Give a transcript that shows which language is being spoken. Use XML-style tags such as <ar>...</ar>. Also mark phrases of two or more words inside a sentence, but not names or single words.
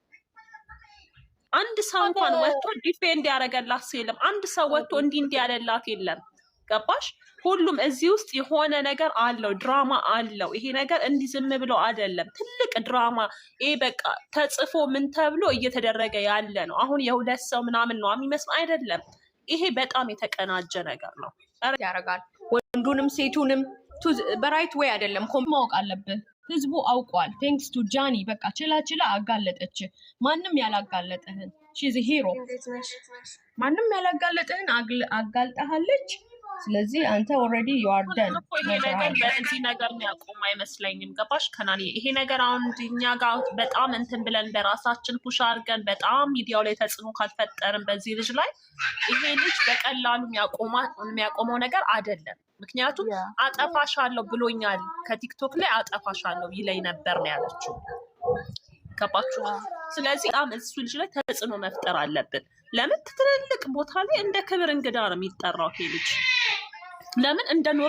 <am>አንድ ሰው እንኳን ወጥቶ ዲፌንድ ያደረገላት የለም አንድ ሰው ወጥቶ እንዲህ ያለላት የለም ገባሽ ሁሉም እዚህ ውስጥ የሆነ ነገር አለው ድራማ አለው ይሄ ነገር እንዲህ ዝም ብሎ አይደለም ትልቅ ድራማ ይሄ በቃ ተጽፎ ምን ተብሎ እየተደረገ ያለ ነው አሁን የሁለት ሰው ምናምን ነው የሚመስል አይደለም ይሄ በጣም የተቀናጀ ነገር ነው ያረጋል ወንዱንም ሴቱንም</am> <en>በright way</en> <am>አይደለም ማወቅ አለብን ህዝቡ አውቋል</am> <en>thanks to</en> <am>ጃኒ በቃ ችላ አጋለጠች ማንም ያላጋለጠህን</am> <en>she's a hero</en> <am>ማንም ያላጋለጠህን አጋልጣለች ስለዚህ አንተ</am> <en>already you are done</en> <am>ይሄ ነገር በዚህ ነገር የሚያቆም አይመስለኝም ገባሽ ከናኒ ይሄ ነገር አሁን እኛ ጋር በጣም እንትን ብለን በራሳችን ፑሽ አድርገን በጣም ሚዲያው ላይ ተጽዕኖ ካልፈጠርን በዚህ ልጅ ላይ ይሄ ልጅ በቀላሉ የሚያቆመው ነገር አይደለም ምክንያቱም አጠፋሻለሁ ብሎኛል ከቲክቶክ ላይ አጠፋሻለሁ ይለኝ ነበር ነው ያለችው ገባችሁ ስለዚህ እሱ ልጅ ላይ ተጽዕኖ መፍጠር አለብን ለምን ትልልቅ ቦታ ላይ እንደ ክብር እንግዳ ነው የሚጠራው ይሄ ልጅ ለምን እንደ</am>